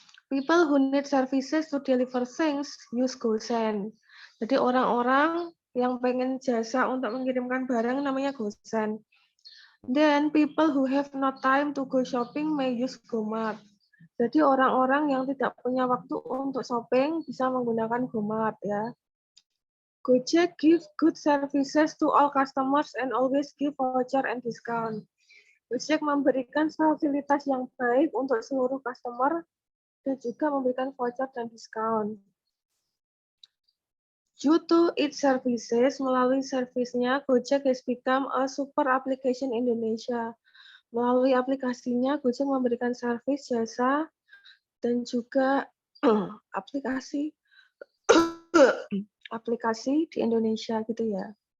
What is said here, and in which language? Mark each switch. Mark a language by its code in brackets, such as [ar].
[en] People who need services to deliver things use GoSend. [id] Jadi orang-orang yang pengen jasa untuk mengirimkan barang namanya GoSend. [en] Then people who have no time to go shopping may use GoMart. [id] Jadi orang-orang yang tidak punya waktu untuk shopping bisa menggunakan GoMart ya. [en] Gojek give good services to all customers and always give voucher and discount. [id] Gojek memberikan fasilitas yang baik untuk seluruh customer dan juga memberikan voucher dan diskon. [en] Due to its services, [id] melalui servisnya, [en] Gojek has become a super application Indonesia. [id] Melalui aplikasinya, Gojek memberikan servis, jasa, dan juga aplikasi di Indonesia gitu ya.